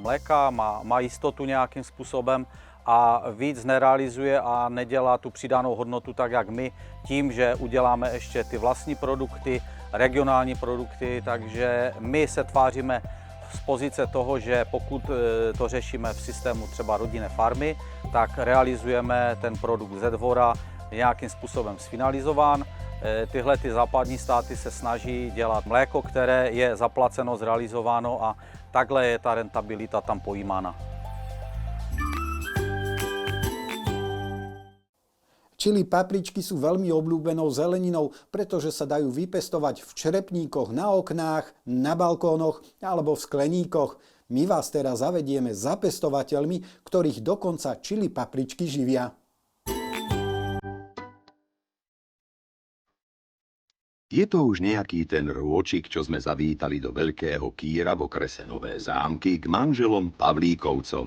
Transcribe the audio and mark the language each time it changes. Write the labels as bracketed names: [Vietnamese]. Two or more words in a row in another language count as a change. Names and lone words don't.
[Czech] mléka, má jistotu nějakým způsobem a víc nerealizuje a nedělá tu přidanou hodnotu tak, jak my, tím, že uděláme ještě ty vlastní produkty, regionální produkty, takže my se tváříme z pozice toho, že pokud to řešíme v systému třeba rodinné farmy, tak realizujeme ten produkt ze dvora nějakým způsobem sfinalizován. Tyhle ty západní státy se snaží dělat mléko, které je zaplaceno, zrealizováno a takhle je ta rentabilita tam pojímána. [Slovak] Čili papričky sú veľmi obľúbenou zeleninou, pretože sa dajú vypestovať v črepníkoch na oknách, na balkónoch alebo v skleníkoch. My vás teraz zavedieme za pestovateľmi, ktorých dokonca čili papričky živia. Je to už nejaký ten rôčik, čo sme zavítali do Veľkého Kýra v okrese Nové Zámky k manželom Pavlíkovcom.